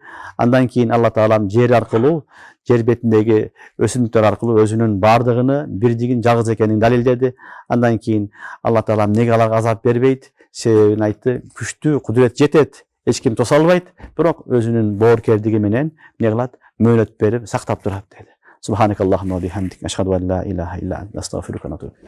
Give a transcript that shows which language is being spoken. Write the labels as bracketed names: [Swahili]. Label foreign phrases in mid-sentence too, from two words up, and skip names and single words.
[Kyrgyz] Андан кийин Алла Таалам жер аркылуу, жер бетиндеги өсүмдүктөр аркылуу өзүнүн бардыгыны, бирдигин, жалгыз экенин далилдеди. Андан кийин Алла Таалам неге аларга азап бербейт? Себебин айтты, күчтүү, кудурет жетет. Эч ким тоса албайт, бирок өзүнүн боорукердиги менен эмне кылат? Мөөнөт берип сактап турат деди. [Arabic] سبحانك اللهم وبحمدك أشهد أن لا إله إلا أنت أستغفرك وأتوب إليك.